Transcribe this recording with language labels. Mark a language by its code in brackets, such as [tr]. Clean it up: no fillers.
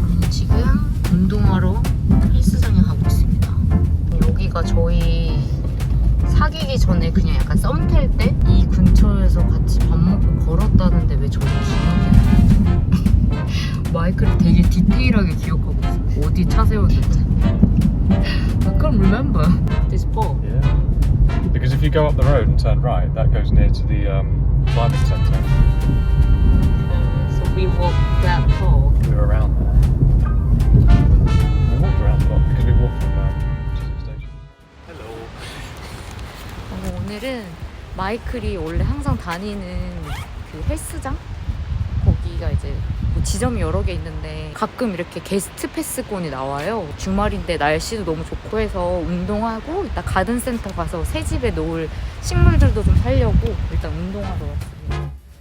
[ko] 지금 운동하러 헬스장에 가고 있습니다. 여기가 저희 사귀기 전에 그냥 약간 썸 탈 때 이 근처에서 같이 밥 먹고 걸었다는데 왜 저는 기억이 안 나요? 마이크를 되게 디테일하게 기억하고 있어. 어디 차 세웠는지. [en] I can't remember this pole. Yeah. Because if you go up the road and turn right, that goes near to the climbing centre. So we walked that pole. We were around there. We walked around a lot because we walked from Chisholm Station. Hello. [ko] 오늘은 마이클이 원래 항상 다니는 그 헬스장? 거기가 이제 뭐 지점이 여러 개 있는데 가끔 이렇게 게스트 패스권이 나와요. 주말인데 날씨도 너무 좋고 해서 운동하고 이따 가든센터 가서 새 집에 놓을 식물들도 좀 살려고 일단 운동하러 왔습니다.